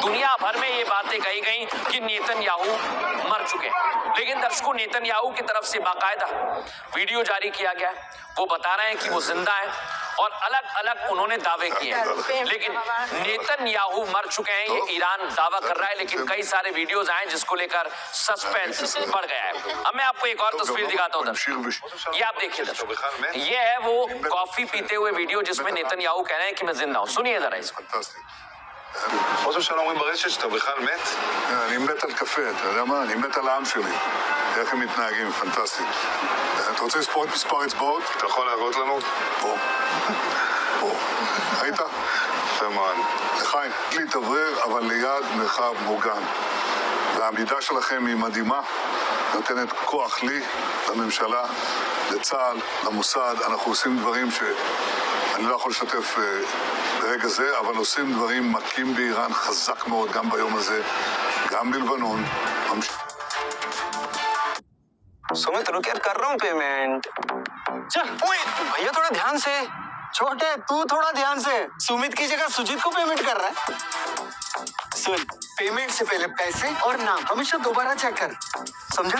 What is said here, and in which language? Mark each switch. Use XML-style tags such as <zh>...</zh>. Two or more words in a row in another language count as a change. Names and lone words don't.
<hi>दुनिया भर में ये बातें कही गई कि नेतन्याहू मर चुके हैं, लेकिन दर्शकों नेतन्याहू की तरफ से बाकायदा वीडियो जारी किया गया, वो बता रहे हैं कि वो जिंदा है और अलग अलग उन्होंने दावे किए हैं, लेकिन नेतन्याहू मर चुके हैं ये ईरान दावा कर रहा है। लेकिन कई सारे वीडियोस आए जिसको लेकर सस्पेंस बढ़ गया है। अब मैं आपको एक और तस्वीर दिखाता हूँ दर्शक, ये आप देखिए दर्शक, ये है वो कॉफी पीते हुए वीडियो जिसमें नेतन्याहू कह रहे हैं कि मैं जिंदा हूँ। सुनिए जरा इसको।</hi> <he>ראש הממשלה אומרים ברשת שאתה בכלל מת? אני מת על קפה, אתה יודע מה? אני מת על העם שלי. איך הם מתנהגים, פנטסטי. אתה רוצה לספור את מספר אצבעות? אתה יכול להראות לנו? פה. פה. ראית? יפה מאוד. לחיים, להתאוורר, אבל ליד מרחב מוגן. והעמידה שלכם היא מדהימה, נותנת כוח לי, לממשלה, לצה"ל, למוסד. אנחנו עושים דברים שאני לא יכול לשתף ברגע זה, אבל עושים דברים מכים באיראן חזק מאוד, גם ביום הזה, גם בלבנון.</he> <hi>सुमित रुक यार, कर रहा हूँ पेमेंट। चल भैया थोड़ा ध्यान से। छोटे तू थोड़ा ध्यान से। सुमित की जगह सुजीत को पेमेंट कर रहा है। सुन, पेमेंट से पहले पैसे और नाम हमेशा दोबारा चेक कर, समझा?</hi>